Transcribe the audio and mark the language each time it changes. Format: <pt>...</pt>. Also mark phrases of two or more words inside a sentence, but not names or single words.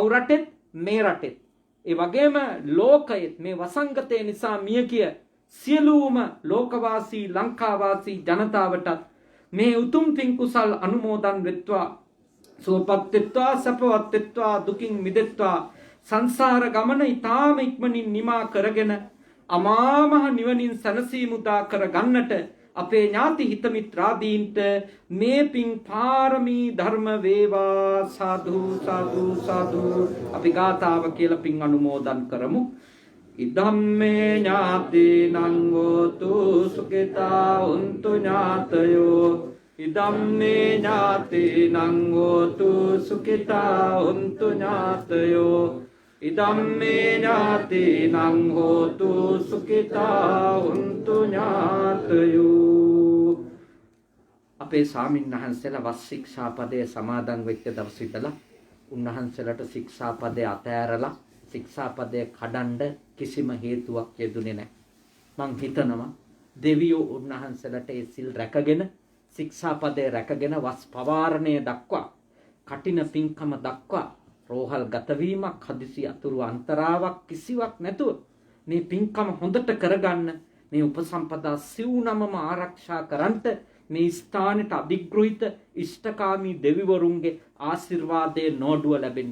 <si>රටෙත් මේ රටෙත්, ඒ වගේම ලෝකයෙත් මේ වසංගතය නිසා මියගිය සියලුම ලෝකවාසී ලංකාවාසී ජනතාවටත් මේ උතුම් පින් කුසල් අනුමෝදන් වෙත්වා, සුවපත් වෙත්වා, සපවත් වෙත්වා, දුකින් මිදෙත්වා, සංසාර ගමන ඊටාම ඉක්මනින් නිමා කරගෙන අමා මහ නිවනින් සැනසීම උදා කර ගන්නට අපේ ඥාති හිත මිත්‍රාදීන්ට මේ පින් පාරමී ධර්ම වේවා. සාදු සාදු සාදු. අපි ගාථාව කියලා පින් අනුමෝදන් කරමු.</si> <pi>ඉදම්මේ ඥාතිනං හෝතු සුඛිතා උන්තු ඥාතයෝ. ඉදම්මේ ඥාතිනං හෝතු සුඛිතා උන්තු ඥාතයෝ. ඉදම්මේ ඥාතිනං හෝතු සුඛිතා උන්තු ඥාතයෝ.</pi> <si>අපේ ස්වාමීන් වහන්සේලා වස් ශික්ෂාපදයේ සමාදන් වෙච්ච දවස් ඉඳලා උන්වහන්සේලාට ශික්ෂාපදයේ අතෑරලා ශික්ෂාපදයේ කඩන්න කිසිම හේතුවක් යෙදුනේ නැහැ. මං හිතනවා දෙවියෝ උන්වහන්සේලාට ඒ සිල් රැකගෙන ශික්ෂාපදයේ රැකගෙන වස් පවාරණය දක්වා කටින පින්කම දක්වා රෝහල් ගතවීමක් හදිසි අතුරු අන්තරාවක් කිසිවක් නැතුව මේ පින්කම හොඳට කරගන්න මේ උපසම්පදා සිව්නමම ආරක්ෂා කරන්ට මේ ස්ථානෙට අධිග්‍රහිත ඉෂ්ඨකාමී දෙවිවරුන්ගේ ආශිර්වාදයේ නෝඩුව ලැබෙන්න.</si>